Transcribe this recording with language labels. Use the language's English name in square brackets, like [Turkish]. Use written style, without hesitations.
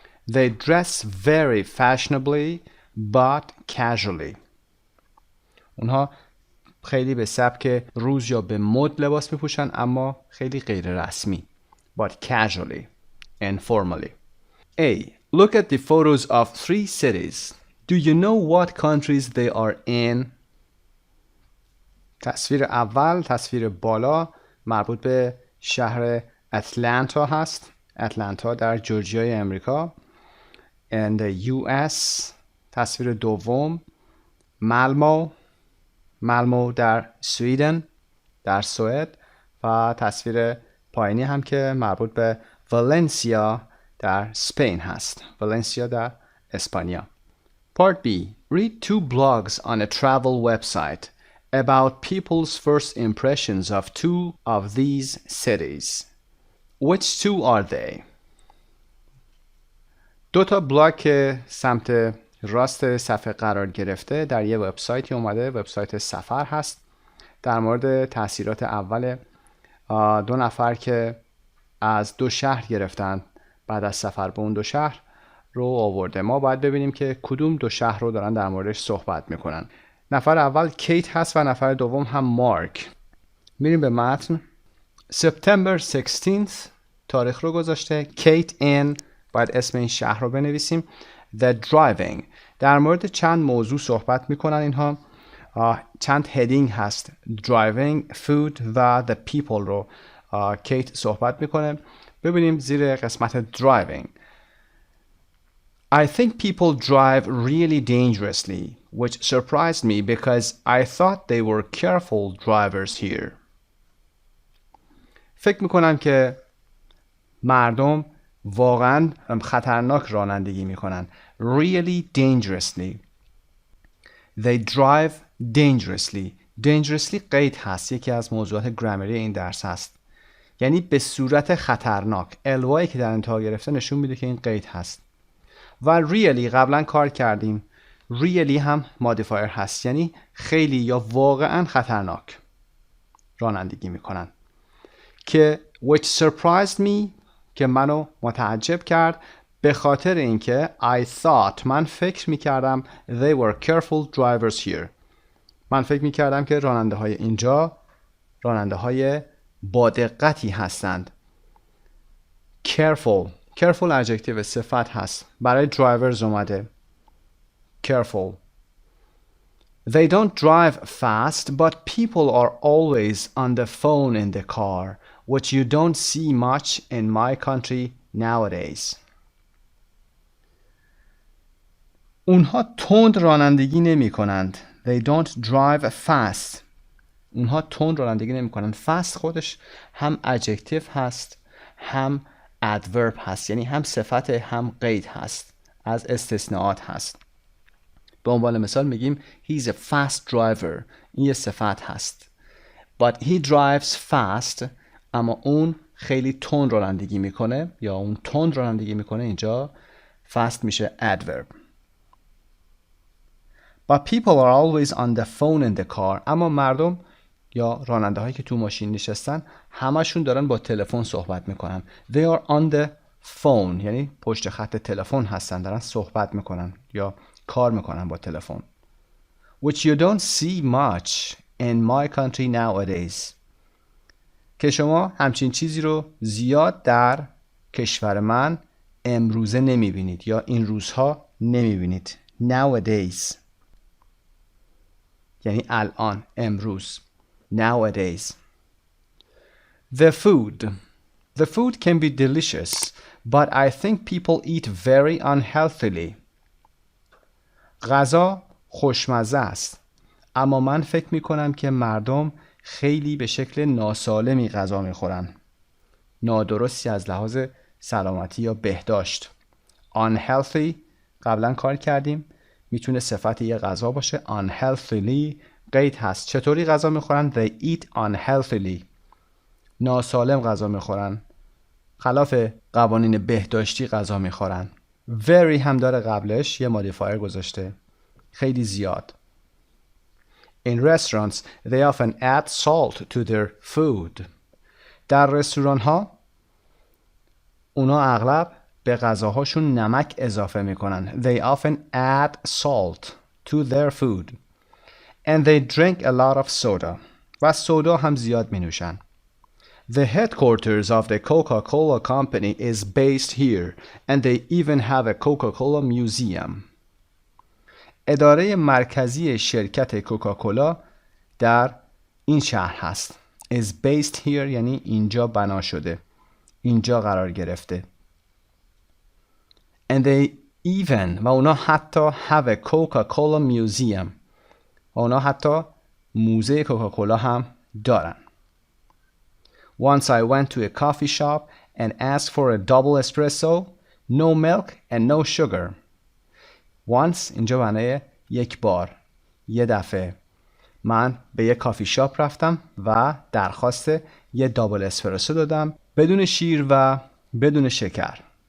[English] They dress very fashionably but casually. [Persian] اونها خیلی به سبک روز یا به مد لباس میپوشن اما خیلی غیر رسمی. [English] But casually and formally. A. Look at the photos of 3 cities. Do you know what countries they are in? [Persian] تصویر اول، تصویر بالا مربوط به شهر اتلانتا هست. اتلانتا در جورجیای امریکا. [English] And the US. [Persian] تصویر دوم مالمو در سویدن، در سوئد. و تصویر پایینی هم که مربوط به والنسیا در اسپین هست. والنسیا در اسپانیا. [English] Part B. Read 2 blogs on a travel website about people's first impressions of 2 of these cities. Which 2 are they? [Persian] 2 تا بلاگ که سمت راست صفحه قرار گرفته در یه وبسایتی اومده. وبسایت سفر هست. در مورد تأثیرات اول 2 نفر که از 2 شهر گرفتن بعد از سفر به اون 2 شهر رو آورده. ما باید ببینیم که کدوم 2 شهر رو دارن در موردش صحبت میکنن. نفر اول کیت هست و نفر دوم هم مارک. میریم به متن. [English] September 16th [Persian] تاریخ رو گذاشته. کیت in باید اسم این شهر رو بنویسیم. [English] The driving [Persian] در مورد چند موضوع صحبت میکنن اینها. چند هدینگ هست. [English] Driving, food [Persian] و [English] the people [Persian] رو کیت صحبت میکنه. ببینیم زیر قسمت driving. [English] I think people drive really dangerously, which surprised me because I thought they were careful drivers here. [Persian] فکر میکنم که مردم واقعا خطرناک رانندگی میکنن. [English] Really dangerously. They drive dangerously. [Persian] Dangerously قید هست. یکی از موضوعات گرامری این درس هست. یعنی به صورت خطرناک. الوایی که در انتها گرفته نشون میده که این قید هست. و really قبلا کار کردیم. really هم مودیفایر هست. یعنی خیلی یا واقعا خطرناک رانندگی میکنن. که [English] which surprised me [Persian] که منو متعجب کرد به خاطر اینکه [English] I thought [Persian] من فکر میکردم [English] they were careful drivers here. [Persian] من فکر میکردم که راننده های اینجا راننده های با دقتی هستند. careful ادجکتیو صفت هست. برای drivers اومده. [English] careful. They don't drive fast but people are always on the phone in the car which you don't see much in my country nowadays. [Persian] اونها تند رانندگی نمی کنند. [English] They don't drive fast. [Persian] اونها تند رانندگی نمی کنند. fast خودش هم adjective هست هم adverb هست. یعنی هم صفت هم قید هست. از استثناءات هست. به عنوان مثال میگیم [English] he's a fast driver. [Persian] این یه صفت هست. [English] But he drives fast. [Persian] اما اون خیلی تند رانندگی میکنه یا اون تند رانندگی میکنه. اینجا fast میشه adverb. [English] But people are always on the phone in the car. [Persian] اما مردم یا راننده هایی که تو ماشین نشستن همشون دارن با تلفن صحبت میکنن. [English] They are on the phone [Persian] یعنی پشت خط تلفن هستن. دارن صحبت میکنن یا کار میکنن با تلفن. [English] Which you don't see much in my country nowadays. [Persian] که شما همچین چیزی رو زیاد در کشور من امروزه نمیبینید یا این روزها نمیبینید. Nowadays. یعنی الان، امروز. Nowadays. [English] The food. The food can be delicious, but I think people eat very unhealthily. [Persian] غذا خوشمزه است، اما من فکر می کنم که مردم خیلی به شکل ناسالمی غذا می خورن. نادرستی از لحاظ سلامتی یا بهداشت. Unhealthy قبلا کار کردیم، میتونه صفت یه غذا باشه. Unhealthily قید هست. چطوری غذا میخورن؟ [English] They eat unhealthily. [Persian] ناسالم غذا میخورن، خلاف قوانین بهداشتی غذا میخورن. Very هم داره قبلش یه مودیفایر گذاشته، خیلی زیاد. [English] In restaurants they often add salt to their food. [Persian] در رستوران ها اونا اغلب به غذاهاشون نمک اضافه میکنن. [English] They often add salt to their food. And they drink a lot of soda. [Persian] و سودا هم زیاد می نوشن. [English] The headquarters of the Coca-Cola company is based here and they even have a Coca-Cola museum. [Persian] اداره مرکزی شرکت کوکاکولا در این شهر هست. [English] Is based here [Persian] یعنی اینجا بنا شده، اینجا قرار گرفته. [English] And they even [Persian] و اونا حتی [English] have a Coca-Cola museum [Persian] و اونا حتی موزه کوکاکولا هم دارن. [English] Once I went to a coffee shop and asked for a double espresso, no milk and no sugar. [Persian] Once اینجا معنی یک بار، یه دفعه. من به یک کافی شاپ رفتم و درخواست یه دابل اسپرسو دادم بدون شیر و بدون شکر.